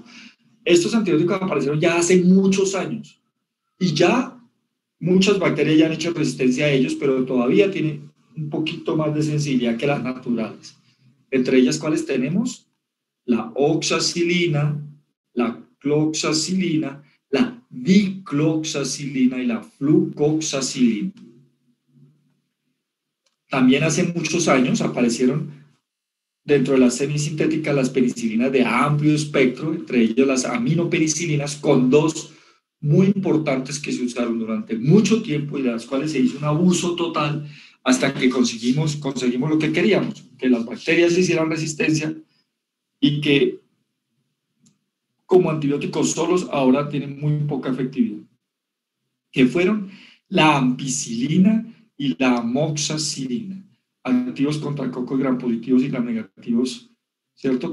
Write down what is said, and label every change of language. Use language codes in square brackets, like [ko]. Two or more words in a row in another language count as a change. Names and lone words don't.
[es] Estos antibióticos aparecieron ya hace muchos años y ya muchas bacterias ya han hecho resistencia a ellos, pero todavía tienen un poquito más de sensibilidad que las naturales. Entre ellas, ¿cuáles tenemos? La oxacilina, la cloxacilina, la dicloxacilina y la flucoxacilina. También hace muchos años aparecieron dentro de las semisintéticas las penicilinas de amplio espectro, entre ellas las aminopenicilinas, con dos muy importantes que se usaron durante mucho tiempo y de las cuales se hizo un abuso total hasta que conseguimos lo que queríamos, que las bacterias hicieran resistencia y que como antibióticos solos ahora tienen muy poca efectividad, que fueron la ampicilina y la amoxicilina, activos contra cocos gram positivos y gram negativos, ¿cierto?